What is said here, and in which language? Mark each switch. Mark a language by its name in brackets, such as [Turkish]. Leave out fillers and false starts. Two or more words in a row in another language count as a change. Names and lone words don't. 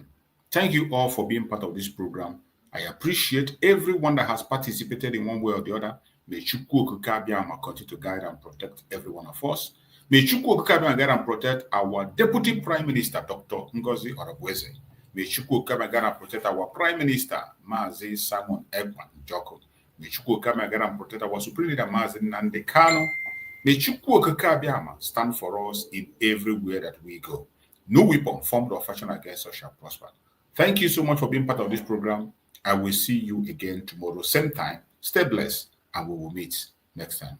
[English] Thank you all for being part of this program. I appreciate everyone that has participated in one way or the other. May Chukwu Okike Abiama continue to guide and protect every one of us. May Chukwu Okike Abiama guide and protect our Deputy Prime Minister, Dr. NgoziOrabueze. May Chukwu Okike Abiama guide and protect our Prime Minister, Mazi Simon Ekwan Joko. May Chukwu Okike Abiama guide and protect our Supreme Leader, Mazi Nnamdi Kanu. May Chukwu Okike Abiama stand for us in everywhere that we go. No weapon formed or fashioned against us shall prosper. Thank you so much for being part of this program. I will see you again tomorrow, same time. Stay blessed, and we will meet next time.